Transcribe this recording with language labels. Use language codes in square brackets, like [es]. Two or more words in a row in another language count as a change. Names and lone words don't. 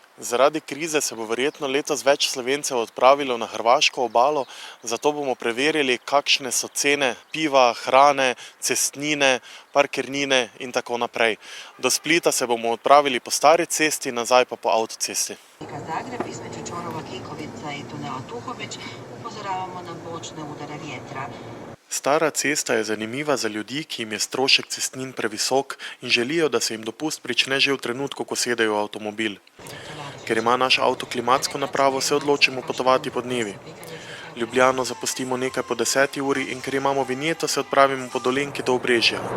[sl] Zaradi krize se bo verjetno letos več Slovencev odpravilo na hrvaško obalo, zato bomo preverili, kakšne so cene piva, hrane, cestnine, parkirnine in tako naprej. Do Splita se bomo odpravili po stari cesti, nazaj pa po avtocesti. [hr] Zagreb između čvorova Kikovica i tunela Tuhović upozoravamo na bočne udare vjetra. [sl] Stara cesta je zanimiva za ljudi, ki jim je strošek cestnin previsok in želijo, da se jim dopust prične že v trenutku, ko sedejo v avtomobil. Ker ima naš avto klimatsko napravo, se odločimo potovati po dnevi. Ljubljano zapustimo nekaj po 10. uri in ker imamo vinjeto, se odpravimo po Dolenjki do Obrežja.